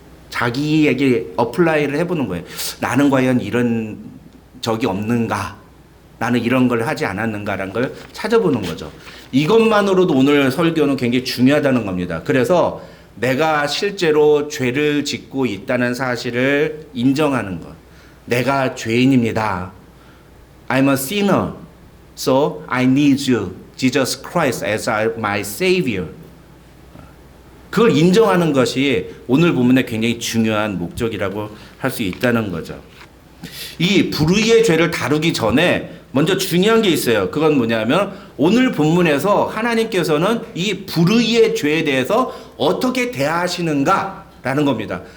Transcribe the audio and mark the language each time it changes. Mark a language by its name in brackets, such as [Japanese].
[Korean] 자기에게 어플라이를 해보는 거예요. 나는 과연 이런 적이 없는가? 나는 이런 걸 하지 않았는가라는 걸 찾아보는 거죠. 이것만으로도 오늘 설교는 굉장히 중요하다는 겁니다. 그래서 내가 실제로 죄를 짓고 있다는 사실을 인정하는 것. 내가 죄인입니다. [English] I'm a sinner. So I need you, Jesus Christ, as my Savior. [Korean] 그걸 인정하는 것이 오늘 본문의 굉장히 중요한 목적이라고 할 수 있다는 거죠. 이 불의의 죄를 다루기 전에 먼저 중요한 게 있어요. 그건 뭐냐면 오늘 본문에서 하나님께서는 이 불의의 죄에 대해서 어떻게 대하시는가라는 겁니다.